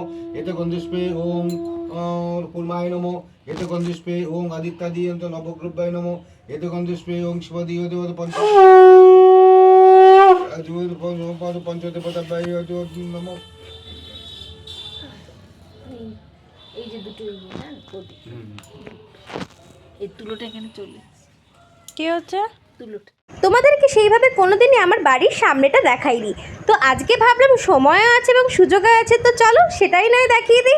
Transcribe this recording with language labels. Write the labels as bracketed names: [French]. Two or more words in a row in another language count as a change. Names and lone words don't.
[Sanskrit] एते गन्धुष्पे ओम कुर्माय नमो, एते गन्धुष्पे ओम आदित्यादियन्त नवग्रहाय नमो, एते गन्धुष्पे ओम शिवदियो देवता पंचदेवताभ्याय नमो। [Bangla] এই যে দুটো এই তুলোটা এখানে চলে কি হচ্ছে? তুলোটা তোমাদেরকে সেইভাবে কোনোদিনই আমার বাড়ির সামনেটা দেখাইনি, তো আজকে ভাবলাম সময় আছে এবং সুযোগও আছে, তো চলো সেটাই নয় দেখিয়ে দিই।